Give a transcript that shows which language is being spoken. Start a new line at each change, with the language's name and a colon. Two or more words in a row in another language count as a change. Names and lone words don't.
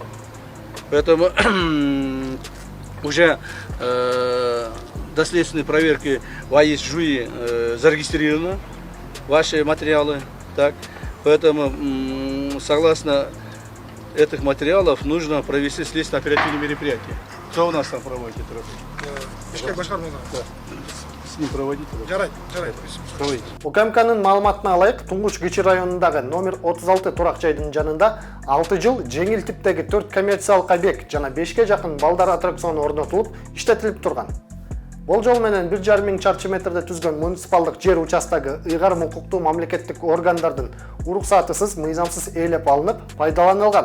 Russian: Поэтому уже до следственной проверки в АИС-ЖУИ зарегистрированы ваши материалы. Так? Поэтому согласно этих материалов нужно провести следственно-оперативные мероприятия. Кто у нас там проводит эту работу?
Kyrgyz: Бишкек башкармасы.
Russian: Да. С ним проводить.
Kyrgyz: Жарайт.
Russian: Проводить.
Kyrgyz: УКМКнын маалыматына ылайык, Туңгуч Кичи районундагы номер 36 турак жайдын жанында 6 жыл жеңил типтеги 4 коммерциялык объект жана 5ке жакын балдар аттракциону орнотулуп, иштетилип турган. Болжол менен 1,5 миң чарчы метрде түзгөн муниципалдык жер участогу ыйгарым укуктуу мамлекеттик органдардын уруксатысыз, мыйзамсыз ээлеп алынып, пайдаланылган.